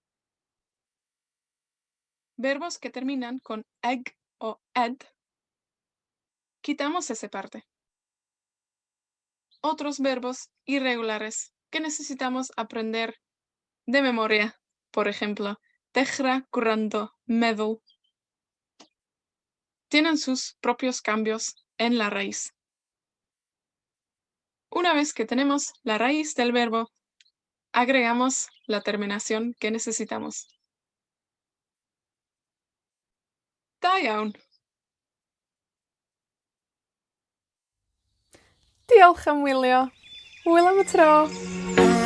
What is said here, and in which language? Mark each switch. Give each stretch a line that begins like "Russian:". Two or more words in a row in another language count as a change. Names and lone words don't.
Spanish: Verbos que terminan con eg o ed, quitamos esa parte. Otros verbos irregulares que necesitamos aprender de memoria. por ejemplo,
Welsh: dechrau gwrando, meddwl,
Spanish: tienen sus propios cambios en la raíz. Una vez que tenemos la raíz del verbo, agregamos la terminación que necesitamos.
Welsh: Da iawn. Diolch am wylio. Hwyl am y tro!